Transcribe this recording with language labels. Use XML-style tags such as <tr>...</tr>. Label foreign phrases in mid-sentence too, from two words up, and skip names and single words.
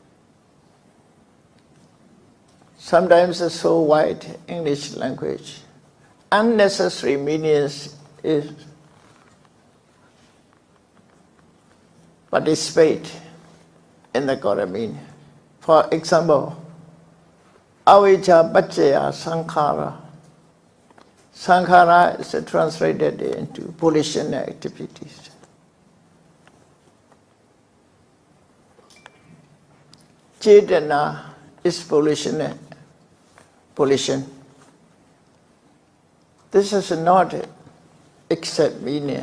<en>Sometimes it's so wide English language. Unnecessary meanings is participate in the core meaning. For example,</en> <pi>avijja paccaya sankhara.</pi> <en>Sankhara is translated into volitional activities. Cetana is volition. This is not exact meaning.</en>